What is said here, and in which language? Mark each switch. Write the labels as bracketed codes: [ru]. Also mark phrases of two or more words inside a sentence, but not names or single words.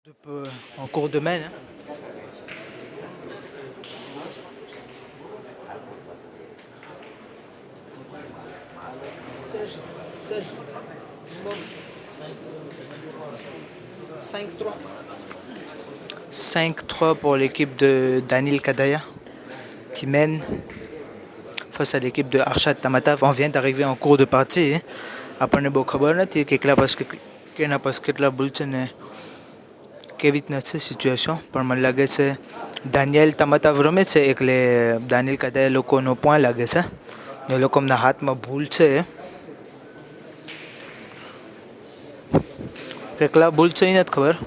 [fr] En cours de main, hein. Serge, score 5-3. 5-3 pour l'équipe de Daniel Kadaya qui mène face à l'équipe de Arshad Tamatav. On vient d'arriver en cours de partie. Après, on a dit que la basket la boule [gu] કેવી રીતના છે સિચ્યુએશન પણ મને લાગે છે દાનિયેલ તમાતાવ રમે છે એટલે દાનિયેલ કદાચ લોકોનો પોઈન્ટ લાગે છે ને લોકોના હાથમાં ભૂલ છે કેટલા ભૂલ છે એ નથી ખબર.